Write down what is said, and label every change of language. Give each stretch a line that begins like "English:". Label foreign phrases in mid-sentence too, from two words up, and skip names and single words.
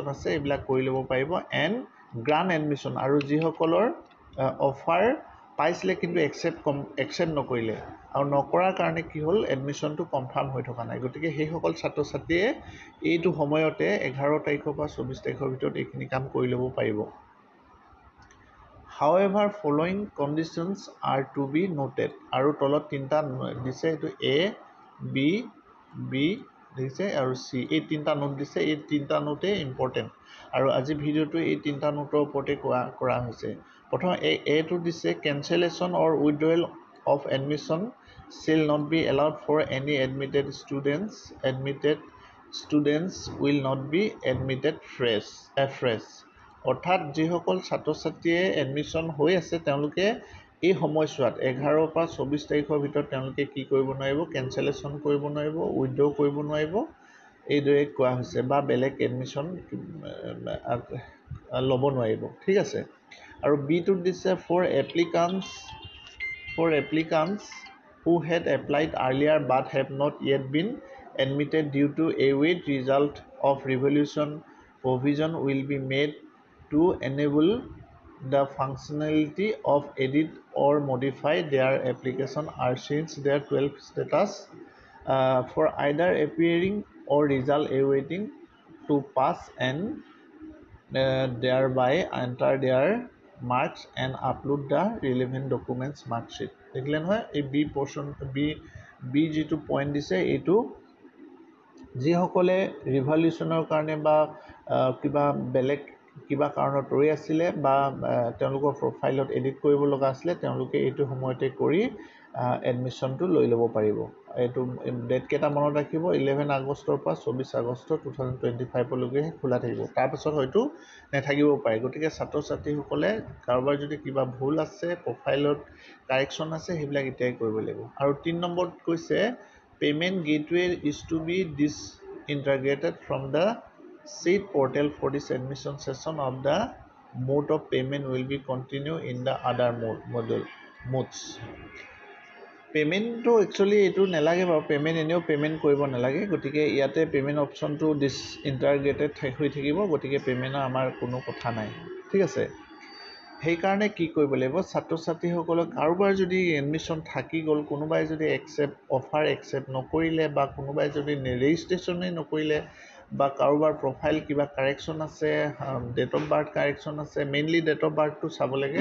Assamese: আছে এইবিলাক কৰি ল'ব পাৰিব
English: and grant admission
Assamese: আৰু যিসকলৰ অফাৰ পাইছিলে কিন্তু একচেপ্ট নকৰিলে আৰু নকৰাৰ কাৰণে কি হ'ল এডমিশ্যনটো কনফাৰ্ম হৈ থকা নাই গতিকে সেইসকল ছাত্ৰ ছাত্ৰীয়ে এইটো সময়তে 11 তাৰিখৰ পৰা 24 তাৰিখৰ ভিতৰত এইখিনি কাম কৰি ল'ব পাৰিব
English: However, following conditions are to be noted
Assamese: আৰু তলত তিনিটা দিছে এইটো A, B দিছে আৰু C এই তিনিটা নোট দিছে এই তিনিটা নোটে ইম্পৰ্টেণ্ট আৰু আজি ভিডিওটো এই তিনিটা নোটৰ ওপৰতে কৰা হৈছে প্ৰথম এটো দিছে
English: cancellation or withdrawal of admission shall not be allowed for any admitted students will not be admitted fresh
Assamese: অৰ্থাৎ যিসকল ছাত্ৰ ছাত্ৰীয়ে এডমিশ্যন হৈ আছে তেওঁলোকে এই সময়ছোৱাত 11 পৰা 24 তাৰিখৰ ভিতৰত তেওঁলোকে কি কৰিব নোৱাৰিব কেনচেলেশ্যন কৰিব নোৱাৰিব উইথড্ৰ কৰিব নোৱাৰিব এইদৰে কোৱা হৈছে বা বেলেগ এডমিশ্যন ল'ব নোৱাৰিব ঠিক আছে আৰু বিটোত দিছে ফৰ
English: এপ্লিকাণ্টছ who had applied earlier but have not yet been admitted due to await result of revolution provision will be made to enable the functionality of edit or modify their application or change their 12 status for either appearing or result awaiting to pass and thereby enter their marks and upload the relevant documents mark sheet
Assamese: দেখিলে নহয় এই বি যিটো পইণ্ট দিছে এইটো যিসকলে ৰিভলিউশ্যনৰ কাৰণে বা কিবা বেলেগ কিবা কাৰণত ৰৈ আছিলে বা তেওঁলোকৰ প্ৰফাইলত এডিট কৰিব লগা আছিলে তেওঁলোকে এইটো সময়তে কৰি এডমিশ্যনটো লৈ ল'ব পাৰিব এইটো ডেট কেইটা মনত ৰাখিব 11 আগষ্টৰ পৰা 24 আগষ্ট 2025 লৈকে খোলা থাকিব তাৰপিছত হয়তো নেথাকিব পাৰে গতিকে ছাত্ৰ ছাত্ৰীসকলে কাৰোবাৰ যদি কিবা ভুল আছে প্ৰফাইলত কাৰেকশ্যন আছে সেইবিলাক এতিয়াই কৰিব লাগিব আৰু
English: 3
Assamese: নম্বৰত কৈছে
English: payment gateway is to be disintegrated from the seed portal for this admission session of the mode of payment will
Assamese: be continue in the other modes পেমেণ্টটো একচুৱেলি এইটো নালাগে বাৰু পেমেণ্ট এনেও পেমেণ্ট কৰিব নালাগে গতিকে ইয়াতে পেমেণ্ট অপশ্যনটো ডিছইণ্টাগ্ৰেটেড হৈ থাকিব গতিকে পেমেণ্টৰ আমাৰ কোনো কথা নাই ঠিক আছে সেইকাৰণে কি কৰিব লাগিব ছাত্ৰ ছাত্ৰীসকলক কাৰোবাৰ যদি এডমিশ্যন থাকি গ'ল কোনোবাই যদি
English: offer accept
Assamese: নকৰিলে বা কোনোবাই যদি ৰেজিষ্ট্ৰেশ্যনেই নকৰিলে বা কাৰোবাৰ প্ৰফাইল কিবা কাৰেকশ্যন আছে,
English: date of birth correction
Assamese: আছে, মেইনলি
English: date of
Assamese: বাৰ্থটো চাব লাগে।